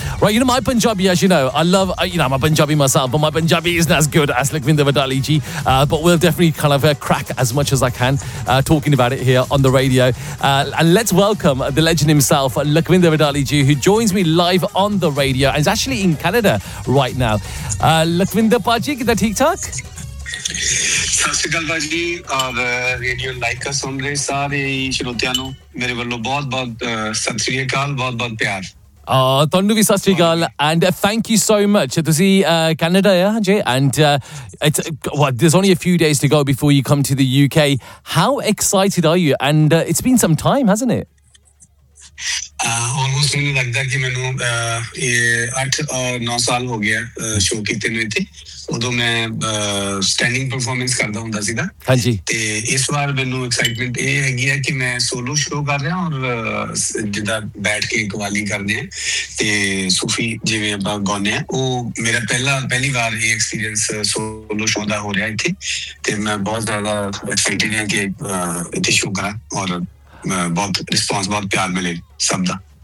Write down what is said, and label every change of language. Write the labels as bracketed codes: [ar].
[en] Right, you know, my Punjabi, as you know, I love, you know, I'm a Punjabi myself, but my Punjabi isn't as good as Lakvinder Vadali ji. But we'll definitely kind of crack as much as I can talking about it here on the radio. And let's welcome the legend himself, Lakvinder Vadali ji, who joins me live on the radio and is actually in Canada right now. [pa] Lakvinder Paji, kita theek thaak? ਸਸਿਕਲ ਬਾਜੀ ਔਰ radio ਲਾਈਕਾ ਸੁਣ ਰਹੇ ਸਾਰੇ ਸ਼੍ਰੋਤਿਆਂ ਨੂੰ ਮੇਰੇ ਵੱਲੋਂ ਬਹੁਤ ਬਹੁਤ ਸਤਿ ਸ਼੍ਰੀ ਅਕਾਲ ਬਹੁਤ ਬਹੁਤ ਪਿਆਰ ਤੁਹਾਨੂੰ ਵੀ ਸਤਿ ਸ਼੍ਰੀ ਅਕਾਲ [en] and thank you so much [pa] ਤੁਸੀਂ ਕੈਨੇਡਾ ਆ ਜੇ [en] And there's only a few days to go before you come to the UK. How excited are you? And it's been some time, hasn't it? [pa] Almost ਮੈਨੂੰ ਲੱਗਦਾ ਕਿ ਮੈਨੂੰ ਇਹ 8-9 ਸਾਲ ਹੋ ਗਿਆ ਸ਼ੋਅ ਕੀਤੇ ਨੂੰ ਇੱਥੇ ਉਦੋਂ ਮੈਂ ਸਟੈਂਡਿੰਗ ਪਰਫਾਰਮੈਂਸ ਕਰਦਾ ਹੁੰਦਾ ਸੀਗਾ ਹਾਂਜੀ ਤੇ ਇਸ ਵਾਰ ਮੈਨੂੰ ਐਕਸਾਈਟਮੈਂਟ ਇਹ ਹੈਗੀ ਹੈ ਕਿ ਮੈਂ ਸੋਲੋ ਸ਼ੋਅ ਕਰ ਰਿਹਾ ਔਰ ਜਿੱਦਾਂ ਬੈਠ ਕੇ ਕਵਾਲੀ ਕਰਦੇ ਹਾਂ ਤੇ ਸੂਫੀ ਜਿਵੇਂ ਆਪਾਂ ਗਾਉਂਦੇ ਹਾਂ ਉਹ ਮੇਰਾ ਪਹਿਲੀ ਵਾਰ ਇਹ ਐਕਸਪੀਰੀਅੰਸ ਸੋਲੋ ਸ਼ੋਅ ਦਾ ਹੋ ਰਿਹਾ ਇੱਥੇ ਤੇ ਮੈਂ ਬਹੁਤ ਜ਼ਿਆਦਾ ਐਕਸਾਈਟਿਡ ਹਾਂ ਕਿ ਇੱਥੇ ਸ਼ੋਅ ਕਰਾਂ ਔਰ ਬਹੁਤ ਰਿਸਪੋਂਸ ਬਹੁਤ ਪਿਆਰ ਮਿਲੇ ਸਭ ਦਾ